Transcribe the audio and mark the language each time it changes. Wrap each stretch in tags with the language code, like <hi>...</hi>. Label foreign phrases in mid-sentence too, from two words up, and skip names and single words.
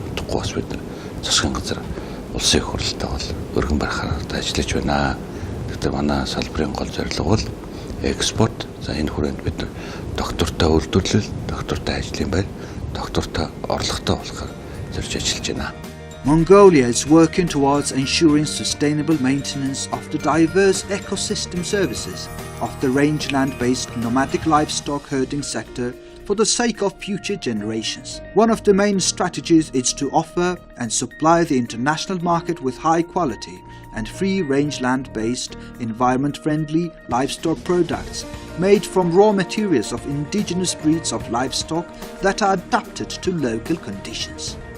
<mn>Тэгэхгүй бас бид нар засгийн газар улсын их хурлтай бол өргөн барахаар ажиллаж байна. Тэгэхээр манай салбарын гол зорилго бол экспорт. За энэ хүрээнд бид нар доктортой үйлдвэрлэл, доктортой ажлын байр, доктортой орлоготой болохоор зорж ажиллаж байна.</mn> <en>Mongolia is working towards ensuring sustainable maintenance of the diverse ecosystem services of the rangeland-based nomadic livestock herding sector for the sake of future generations. One of the main strategies is to offer and supply the international market with high quality and free-range land-based, environment-friendly livestock products made from raw materials of indigenous breeds of livestock that are adapted to local conditions.</en>